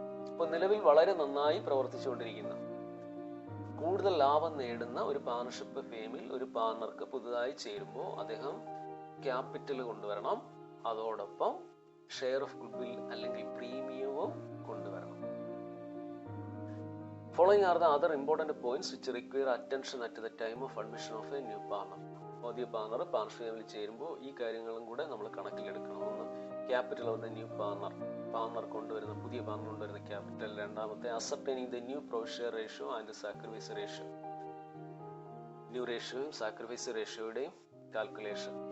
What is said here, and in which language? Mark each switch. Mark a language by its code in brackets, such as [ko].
[ml] അപ്പോൾ നിലവിൽ വളരെ നന്നായി പ്രവർത്തിച്ചുകൊണ്ടിരിക്കുന്ന, കൂടുതൽ ലാഭം നേടുന്ന ഒരു പാർട്ണർഷിപ്പ് ഫേമിൽ ഒരു പാർട്ണർക്ക് പുതുതായി ചേരുമ്പോൾ അദ്ദേഹം ക്യാപിറ്റൽ കൊണ്ടുവരണം. അതോടൊപ്പം ഷെയർ ഓഫ് ഗുഡ്വിൽ അല്ലെങ്കിൽ പ്രീമിയവും കൊണ്ടുവരണം. [en] Following are the other important points which require attention at the time of admission of a new partner. [ml] പുതിയ പാർട്ണർഷിപ്പ് ഫേമിൽ ചേരുമ്പോൾ ഈ കാര്യങ്ങളും കൂടെ നമ്മൾ കണക്കിലെടുക്കണം. ഒന്ന്, [en] capital of the new [ml] പുതിയ പാർട്ണർ കൊണ്ടുവരുന്ന ക്യാപിറ്റൽ. രണ്ടാമത്തെ, [en] Ascertaining the new provision ratio and sacrifice ratio. [ml] New റേഷ്യോയും sacrifice റേഷ്യോയുടെയും calculation.